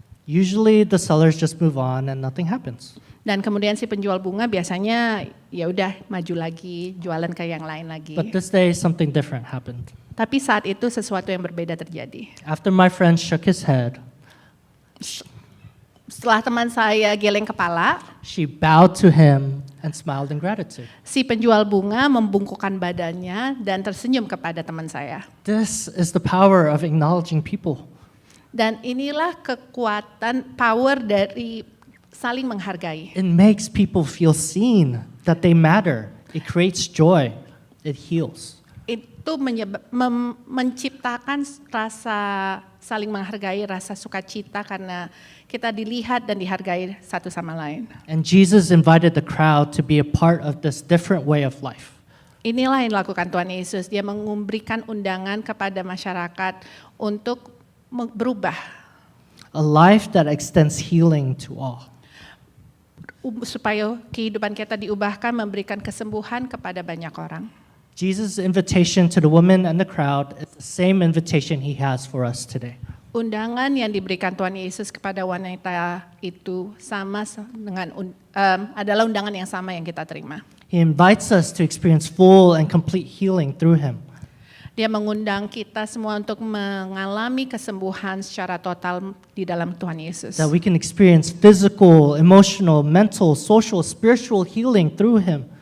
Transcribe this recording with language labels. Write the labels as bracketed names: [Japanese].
[English] Usually the sellers just move on and nothing happens. [Indonesian] Dan kemudian si penjual bunga biasanya ya udah maju lagi, jualan ke yang lain lagi. [English] But this day something different happened. [Indonesian] Tapi saat itu sesuatu yang berbeda terjadi. [English] After my friend shook his head, [Indonesian] Setelah teman saya geleng kepala, [English] she bowed to him and smiled in gratitude. [Indonesian] si penjual bunga membungkukkan badannya dan tersenyum kepada teman saya. [English] This is the power of acknowledging people. [Indonesian] Dan inilah kekuatan [English] power [Indonesian] dari saling menghargai. [English] It makes people feel seen, that they matter. It creates joy. It heals. [Indonesian] Itu menciptakan rasa saling menghargai, rasa sukacita karena kita dilihat dan dihargai satu sama lain. [English] And Jesus invited the crowd to be a part of this different way of life. [Indonesian] Inilah yang dilakukan Tuhan Yesus. Dia memberikan undangan kepada masyarakat untuk berubah. [English] A life that extends healing to all. [Indonesian] Supaya kehidupan kita diubahkan, memberikan kesembuhan kepada banyak orang. [English] Jesus' invitation to the woman and the crowd is the same invitation he has for us today. [Indonesian] Undangan yang diberikan Tuhan Yesus kepada wanita itu sama dengan adalah undangan yang sama yang kita terima. [English] He invites us to experience full and complete healing through him. [Indonesian] Dia mengundang kita semua untuk mengalami kesembuhan secara total di dalam Tuhan Yesus. [English] That we can experience physical, emotional, mental, social, spiritual healing through him.